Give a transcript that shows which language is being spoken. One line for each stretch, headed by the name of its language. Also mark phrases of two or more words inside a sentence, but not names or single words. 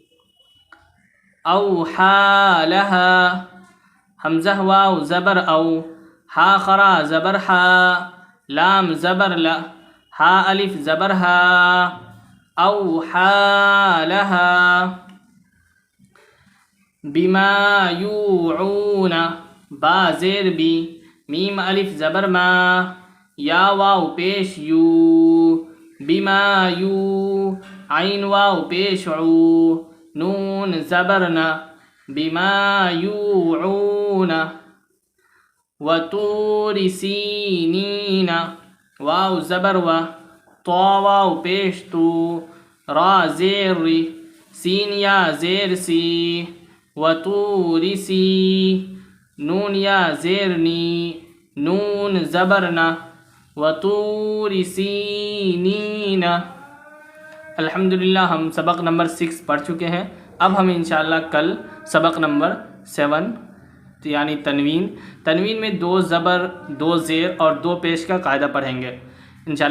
Arabic: اوحا لها،
Urdu: حمزہ واو زبر او، ہا خرا زبر ہا، لام زبر لا، ہا الف زبر ہا،
Arabic: اوحا لها بما یوعون،
Urdu: با زیر بی، میم الف زبر ما، یا واو پیش یو، بما یو، عین واو پیش عو، نون زبرنا،
Arabic: بما یوعون، وطور سینین،
Urdu: واو زبر و، طا واو پیش تو، را زیر ری، سین یا زیر سی، وطور سی، نون یا زیر نی، نون زبرنا،
Arabic: وطور سینین۔
Urdu: الحمدللہ ہم سبق نمبر 6 پڑھ چکے ہیں۔ اب ہم انشاءاللہ کل سبق نمبر 7 یعنی تنوین میں 2 زبر 2 زیر اور 2 پیش کا قاعدہ پڑھیں گے انشاءاللہ۔